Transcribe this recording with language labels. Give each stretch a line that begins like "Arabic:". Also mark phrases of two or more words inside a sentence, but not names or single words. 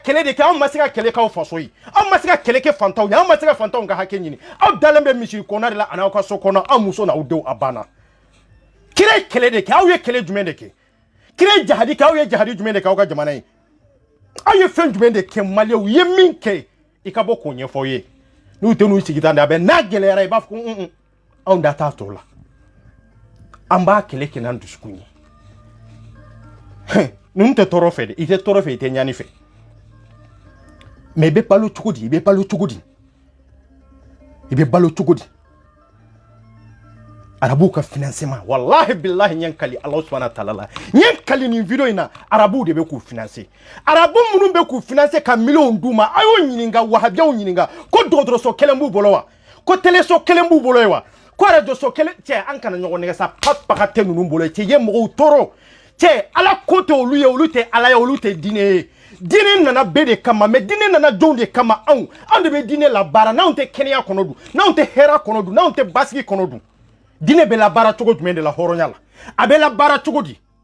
Bambara: kɛlɛ de kɛ aw ma se ka kɛlɛ k'aw faso ye aw ma se ka kɛlɛ kɛ fantanw ye aw ma se ka fantanw ka hakɛ ɲini aw dalen bɛ misiri kɔnɔ de la ani aw ka so kɔnɔ aw muso n'aw denw a banna kira ye kɛlɛ de kɛ aw ye kɛlɛ jumɛn de kɛ kira ye jahadi kɛ aw ye jahadi jumɛn de kɛ aw ka jamana ye aw ye fɛn jumɛn de kɛ maliyɛnw ye min kɛ i ka bɔ k'o ɲɛfɔ ye n'u tɛ n'u sigi tan de a bɛ n'a gɛlɛyara i b'a fɔ ko anw da t'a tɔ la an b'a kɛlɛ kɛ n'an dusukun ye ninnu tɛ tɔɔrɔ fɛ dɛ i tɛ tɔɔrɔ fɛ i tɛ ɲani fɛ mais i bɛ balo cogo di i bɛ balo cogo di i bɛ balo cogo di arabuw ka financement
Arabic: والله بالله
Bambara: ɲɛ kali
Arabic: الله سبحانه وتعالى
Bambara: la ɲɛ kali nin video in na arabuw de bɛ k'u financer arabu minnu bɛ k'u financer ka miliyɔn d'u ma a y'o ɲininka wahabiyaw ɲininka ko dɔgɔtɔrɔso kelen b'u bolo wa ko teleso kelen b'u bolo ye wa ko radio kelen cɛ an kana ɲɔgɔn nɛgɛ sa papaga tɛ ninnu bolo cɛ ye mɔgɔw tɔɔrɔ cɛ ala ko tɛ olu ye olu tɛ ala ye olu tɛ diinɛ ye diinɛ nana bɛɛ de kama mais diinɛ nana jɔnw de kama anw de bɛ diinɛ labaara n'anw tɛ kɛnɛya kɔnɔ dun n'anw tɛ hɛrɛ kɔnɔ dun n'anw tɛ basigi kɔnɔ dun diinɛ bɛ labaara cogo jumɛn de la hɔrɔnya la a bɛ labaara cogo di